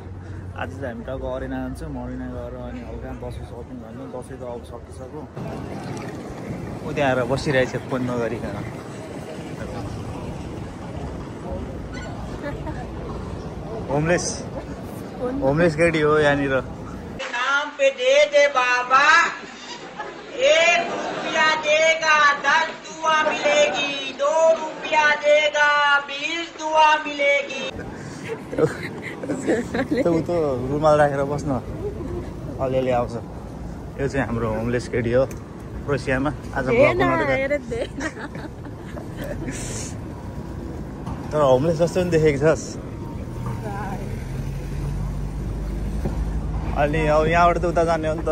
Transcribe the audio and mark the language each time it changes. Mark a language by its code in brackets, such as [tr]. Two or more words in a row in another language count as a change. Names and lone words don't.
[ne] आज चाहिँ हामी टक्क अरेना जान्छौँ, अरेना गएर अनि हल्का दसैँ सपिङ गर्नु। दसैँ त अब सकिसक्यो। ऊ त्यहाँ आएर बसिरहेछ फोन नगरिकन। होमलेस केटी हो यहाँनिर। [hi] नाम पे दे दे बाबा, 1 रुपया देगा 10 दुआ मिलेगी, 2 रुपया देगा 20 दुआ मिलेगी। [ne] तो रुमाल राखेर बस्न अलिअलि आउँछ। यो चाहिँ हाम्रो होमलेस केटी हो क्रोसियामा। आज तर होमलेस जस्तो पनि देखेको छस्। अनि अब यहाँबाट त उता जाने हो नि त।